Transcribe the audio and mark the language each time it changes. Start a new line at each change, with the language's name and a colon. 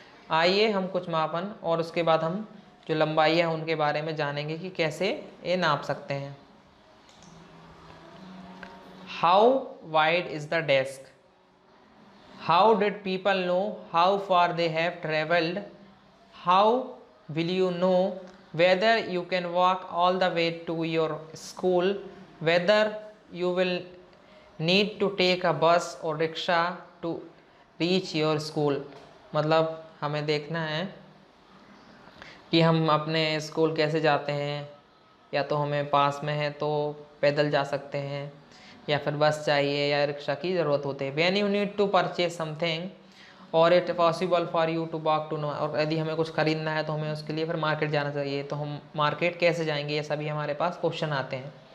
Hindi: आइए हम कुछ मापन और उसके बाद हम जो लंबाई है उनके बारे में जानेंगे कि कैसे ये नाप सकते हैं।
English: How wide is the desk? How did people know how far they have travelled? How will you know whether you can walk all the way to your school, whether you will need to take a bus or rickshaw to reach your school?
Hindi: मतलब हमें देखना है कि हम अपने school कैसे जाते हैं, या तो हमें पास में है तो पैदल जा सकते हैं या फिर बस चाहिए या रिक्शा की ज़रूरत होती है।
English: When you need to purchase something और it possible for you to walk to no,
Hindi: और यदि हमें कुछ खरीदना है तो हमें उसके लिए फिर मार्केट जाना चाहिए, तो हम मार्केट कैसे जाएंगे, ये सभी हमारे पास क्वेश्चन आते हैं।